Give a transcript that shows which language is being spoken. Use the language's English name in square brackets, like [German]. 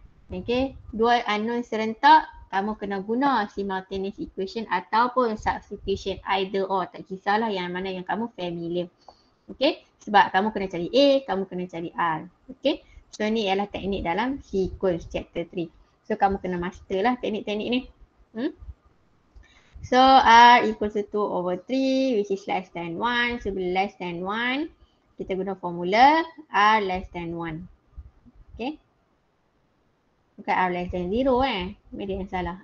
[Malay] Okay, dua unknown serentak, kamu kena guna simultaneous equation ataupun substitution, [English] either or, [Malay] tak kisahlah yang mana yang kamu familiar. Okay, sebab kamu kena cari A, kamu kena cari R. Okay, so ni ialah teknik dalam sequence chapter 3. So kamu kena master lah teknik-teknik ni. [English] So R equals to 2/3 which is less than 1. So bila less than 1, [Malay] kita guna formula R less than 1. [English] Okay. [Malay] Bukan R less than 0 Ini yang salah.